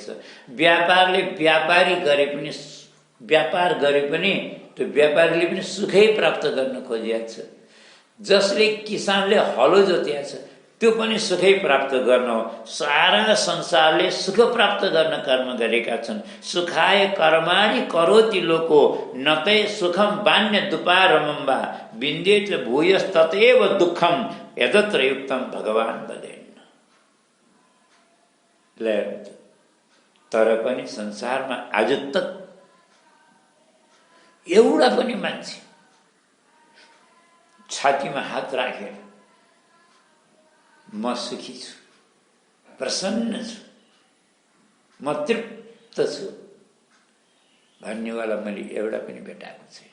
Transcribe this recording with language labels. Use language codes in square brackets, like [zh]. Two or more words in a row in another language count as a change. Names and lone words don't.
[ne] व्यापारले व्यापारी गरे पनि व्यापार गरे पनि त्यो व्यापारीले पनि सुखै प्राप्त गर्न खोजेको छ। जसले किसानले हलो जोतेको छ त्यो पनि सुखै प्राप्त गर्न हो। सारा संसारले सुख प्राप्त गर्न कर्म गरेका छन्। [sa] सुखाय कर्माणि करोति लोको नतै सुखम बान्य दुपारमम्बा विन्देत भूयस्ततैव दुःखम यतत्र युक्तम भगवान वदेन। [ne] तर पनि संसारमा [hi] आज तक [ne] एउटा पनि मान्छे छातीमा हात राखेर म सुखी छु, प्रसन्न छु, म तृप्त छु भन्नेवाला मैले एउटा पनि भेटाएको छैन।